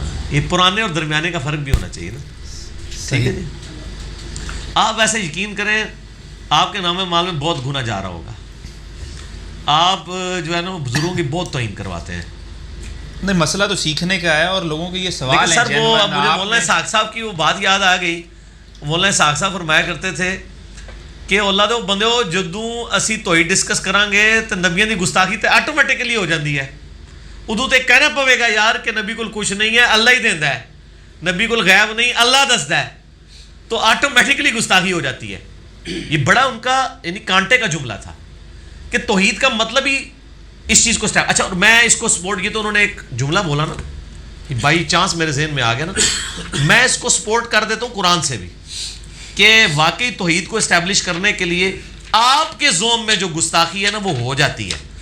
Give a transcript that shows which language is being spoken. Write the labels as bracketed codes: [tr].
[ur] یہ پرانے اور درمیانے کا فرق بھی ہونا چاہیے نا. ٹھیک ہے جی. آپ ایسے یقین کریں آپ کے نام مال میں بہت گنا جا رہا ہوگا. آپ جو ہے نا بزرگوں کی بہت توہین کرواتے ہیں. نہیں، مسئلہ تو سیکھنے کا ہے، اور لوگوں کے یہ سوال لیکن ہیں. سر وہ اب مجھے مولانا اسحاق صاحب کی وہ بات یاد آ گئی. مولانا اسحاق صاحب فرمایا کرتے تھے کہ [pa] اللہ دے بندے ہو جدوں اسی توحید ڈسکس کران گے تو نبیوں کی گستاخی تے آٹومیٹکلی ہو جاتی ہے. ادو تے کہنا پوے گا یار کہ نبی کول کچھ نہیں ہے، اللہ ہی دیندا ہے، نبی کول غیب نہیں، اللہ دسدا ہے، تو آٹومیٹکلی گستاخی ہو جاتی ہے. [ur] یہ بڑا ان کا یعنی کانٹے کا جملہ تھا کہ توحید کا مطلب ہی اس چیز کو اسٹارٹ. اچھا، اور میں اس کو سپورٹ کیا تو انہوں نے ایک جملہ بولا نا، بائی چانس میرے ذہن میں آ گیا نا، میں اس کو سپورٹ کر دیتا ہوں قرآن سے بھی، کہ واقعی توحید کو اسٹیبلش کرنے کے لیے آپ کے زوم میں جو گستاخی ہے نا وہ ہو جاتی ہے.